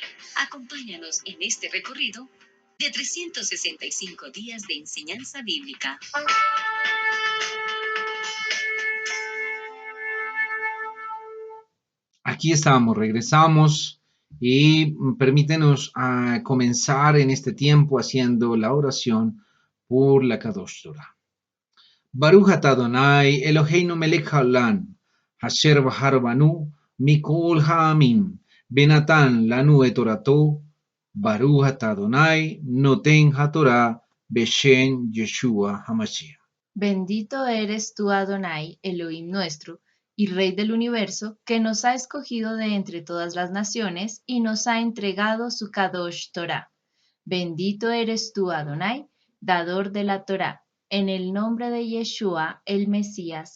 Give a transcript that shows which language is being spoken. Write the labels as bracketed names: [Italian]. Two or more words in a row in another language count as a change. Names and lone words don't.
[Spanish] Acompáñanos en este recorrido de 365 días de enseñanza bíblica. Aquí estamos, regresamos y permítenos comenzar en este tiempo haciendo la oración por la [Hebrew] קדוש תורה. ברוך אתה אדני אלהינו מלך העולם, אשר בחר בנו מכל העמים, בנתן לנו את תורתו, ברוך אתה אדני נותן התורה בשם ישוע המשיח. [Spanish] Bendito eres tú, Adonai, Elohim nuestro, y Rey del universo, que nos ha escogido de entre todas las naciones y nos ha entregado su [Hebrew] קדוש תורה. [Spanish] Bendito eres tú, Adonai, dador de la Torah, en el nombre de Yeshua, el Mesías.